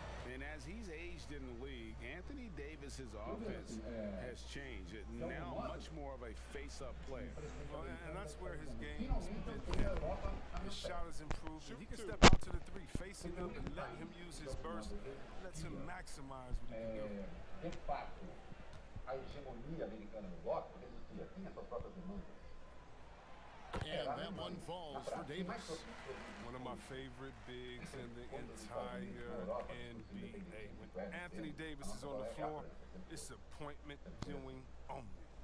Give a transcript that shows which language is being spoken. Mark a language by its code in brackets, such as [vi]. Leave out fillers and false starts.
[en] And as he's aged in the league, Anthony Davis's offense has changed. Now much more of a face-up player. Well, and that's where his game's been hit. His shot has improved, and he can step out to the three, facing up and letting him use his burst. Lets him maximize what he can do. [pt] De fato, a hegemonia americana no bloco existia, tinha suas próprias demandas. [en] And that one falls for Davis. One of my favorite bigs in the entire NBA. When Anthony Davis is on the floor, it's appointment viewing only.